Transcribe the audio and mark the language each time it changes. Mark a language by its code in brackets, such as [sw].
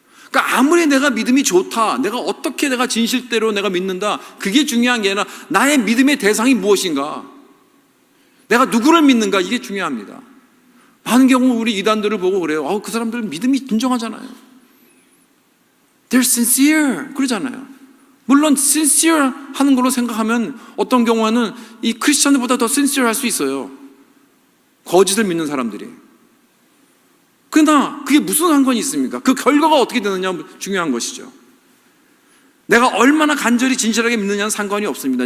[ko] 그러니까 아무리 내가 믿음이 좋다, 내가 어떻게 내가 진실대로 내가 믿는다, 그게 중요한 게 아니라 나의 믿음의 대상이 무엇인가, 내가 누구를 믿는가, 이게 중요합니다. 많은 경우 우리 이단들을 보고 그래요. 그 사람들은 믿음이 진정하잖아요. [en] They're sincere [ko] 그러잖아요. 물론 sincere 하는 걸로 생각하면 어떤 경우에는 이 크리스천들보다 더 sincere 할 수 있어요. 거짓을 믿는 사람들이. 그러나 그게 무슨 상관이 있습니까? 그 결과가 어떻게 되느냐 중요한 것이죠. 내가 얼마나 간절히 진실하게 믿느냐는 상관이 없습니다.